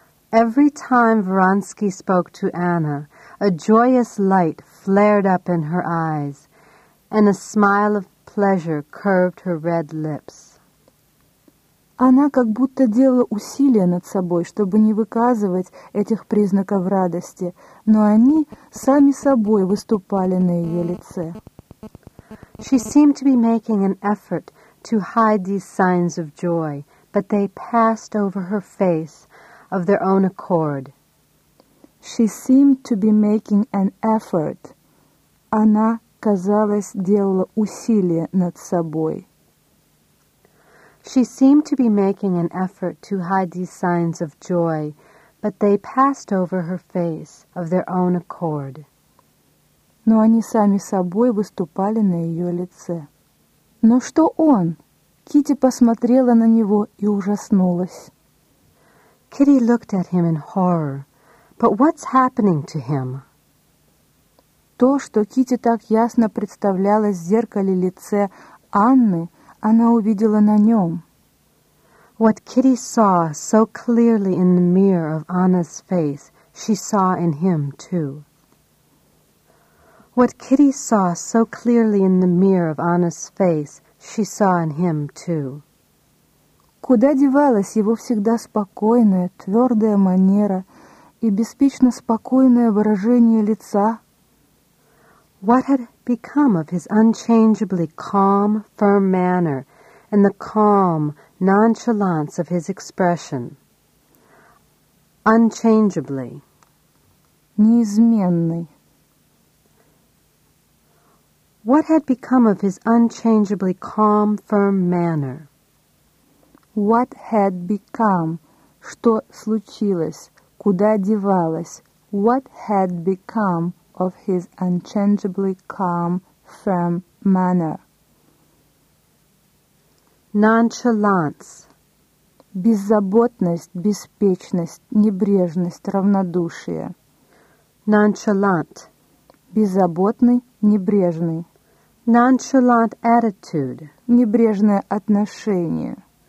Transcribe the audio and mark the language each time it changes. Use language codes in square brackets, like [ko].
[en] Every time Vronsky spoke to Anna, a joyous light flared up in her eyes, and a smile of pleasure curved her red lips. [ru] Она как будто делала усилия над собой, чтобы не выказывать этих признаков радости, но они сами собой выступали на ее лице. [en] She seemed to be making an effort to hide these signs of joy, but they passed over her face of their own accord. She seemed to be making an effort. [ru] Она, казалось, делала усилие над собой. [en] She seemed to be making an effort to hide these signs of joy, but they passed over her face of their own accord. [ru] Но они сами собой выступали на ее лице. Но что он? Кити посмотрела на него и ужаснулась. [en] Kitty looked at him in horror. But what's happening to him? [ru] То, что Кити так ясно представляла в зеркале лице Анны, она увидела на нем. [en] What Kitty saw so clearly in the mirror of Anna's face, she saw in him too. What Kitty saw so clearly in the mirror of Anna's face, she saw in him too. [ru] Куда девалась его всегда спокойная, твердая манера и беспечно спокойное выражение лица? [en] What had become of his unchangeably calm, firm manner and the calm nonchalance of his expression? Unchangeably. [ru] Неизменный. [en] What had become of his unchangeably calm, firm manner? What had become? [ru] Что случилось? Куда девалась? [en] What had become of his unchangeably calm, firm manner? Nonchalance. [ru] Беззаботность, беспечность, небрежность, равнодушие. [en] Nonchalant. [ru] Беззаботный, небрежный. [en] Nonchalant attitude. [ru] Небрежное отношение.